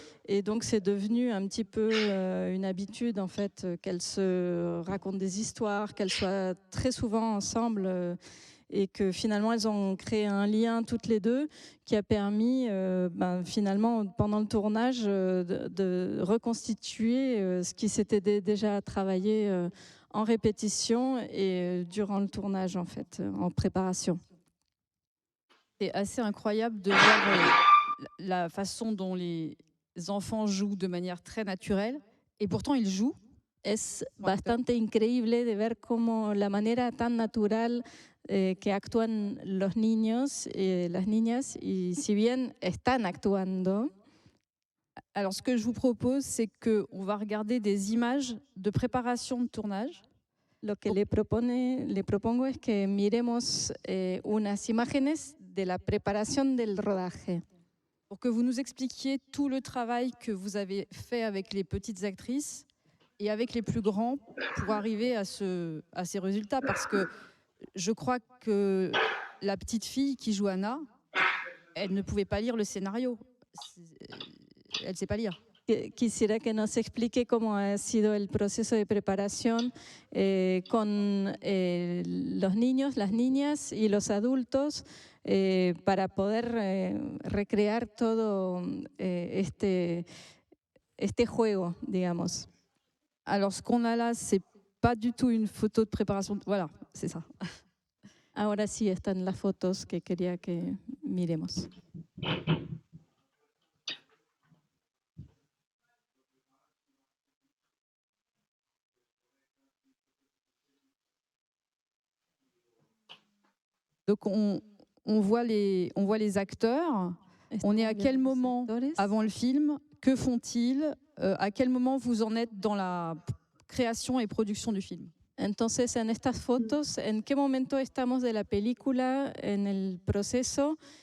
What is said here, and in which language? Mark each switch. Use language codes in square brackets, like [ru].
[fr] Et donc c'est devenu un petit peu une habitude en fait qu'elles se racontent des histoires, qu'elles soient très souvent ensemble et que finalement elles ont créé un lien toutes les deux qui a permis finalement pendant le tournage de reconstituer ce qui s'était déjà travaillé en répétition et durant le tournage en fait, en préparation. C'est assez incroyable de voir la façon dont les enfants jouent de manière très naturelle et pourtant ils jouent. [es] Es bastante increíble de ver cómo la manera tan natural que actúan los niños y las niñas, y si bien están actuando. [fr] Alors ce que je vous propose, c'est qu'on va regarder des images de préparation de tournage. [es] Lo que le propongo es que miremos unas imágenes de la preparación del rodaje. [fr] Pour que vous nous expliquiez tout le travail que vous avez fait avec les petites actrices et avec les plus grands pour arriver à ces résultats. Parce que je crois que la petite fille qui joue Anna, elle ne pouvait pas lire le scénario. Elle ne sait pas lire. [es] Quisiera que nos explique cómo ha sido el proceso de preparación con los niños, las niñas y los adultos para poder recrear todo este juego, digamos. [fr] Alors, ce qu'on a là, c'est pas du tout une photo de préparation. Voilà, c'est ça. [es] Ahora sí están las fotos que quería que miremos. [fr] Donc, on voit les acteurs. On est à quel moment avant le film? Que font-ils? À quel moment vous en êtes dans la création et production du film? [es] Entonces, en estas fotos, ¿en qué momento estamos de la película en el proceso?